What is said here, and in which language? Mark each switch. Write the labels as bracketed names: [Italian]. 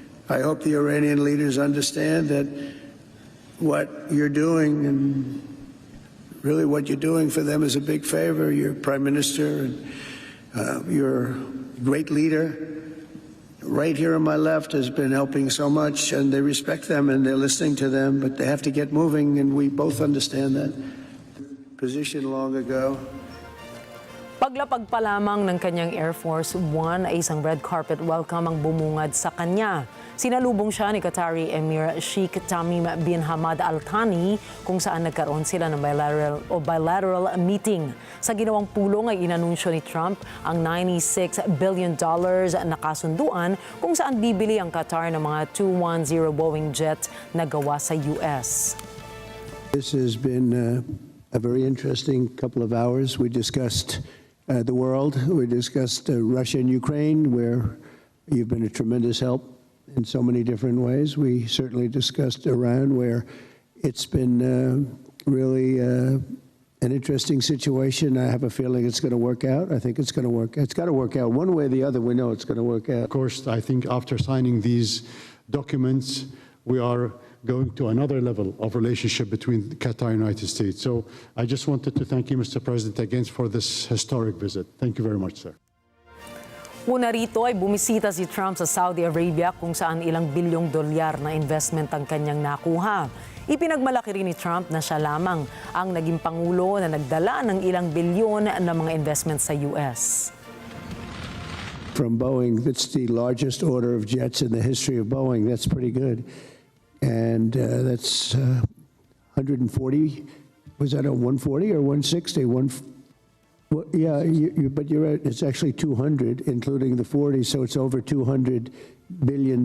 [English] I hope the Iranian leaders understand that what you're doing, and really what you're doing for them is a big favor. You're Prime Minister, and you're a great leader, right here on my left has been helping so much, and they respect them and they're listening to them, but they have to get moving, and we both understand that. Position long ago. [Filipino] Paglapag pa lamang ng kanyang Air Force One ay isang red carpet welcome ang bumungad sa kanya. Sinalubong siya ni Qatari Emir Sheikh Tamim bin Hamad Al Thani kung saan nagkaroon sila ng bilateral meeting. Sa ginawang pulong ay inanunsyo ni Trump ang $96 billion na kasunduan kung saan bibili ang Qatar ng mga 210 Boeing jet na gawa sa US. [English] This has been a very interesting couple of hours. We discussed the world. We discussed Russia and Ukraine, where you've been a tremendous help in so many different ways. We certainly discussed Iran, where it's been really an interesting situation. I have a feeling it's going to work out. I think it's going to work. It's got to work out one way or the other. We know it's going to work out. Of course, I think after signing these documents, we are going to another level of relationship between Qatar and the United States. So I just wanted to thank you, Mr. President, again for this historic visit. Thank you very much, sir. [Filipino] Una rito ay bumisita si Trump sa Saudi Arabia kung saan ilang bilyong dolyar na investment ang kanyang nakuha. Ipinagmalaki rin ni Trump na siya lamang ang naging pangulo na nagdala ng ilang bilyon na mga investment sa US. [English] From Boeing, that's the largest order of jets in the history of Boeing. That's pretty good. And that's 140, was that a 140 or 160? Well, yeah, but you're right, it's actually 200, including the 40, so it's over $200 billion.